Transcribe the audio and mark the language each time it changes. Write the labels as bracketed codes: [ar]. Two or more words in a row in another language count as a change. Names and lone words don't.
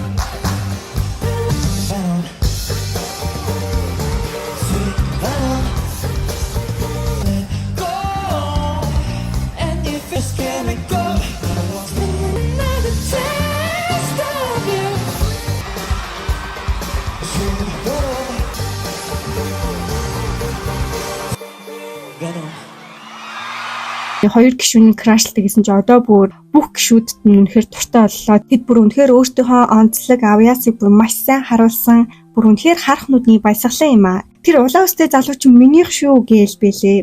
[en] Venom. Sweet venom. Let go. And if you scare me, go. Another taste of you. Sweet venom. [mn] Хоёр гишүүний крашлдаг гэсэн чи одоо бүр бүх гишүүдэд нь үнэхээр дуртай боллоо. Тэд бүр үнэхээр өөртөөхөө онцлог авьяасыг бүр маш сайн харуулсан. Бүр үнэхээр харах нүдний баясгалан юм аа. Тэр улаан үстэй залууч минийх шүү гээл бэлээ.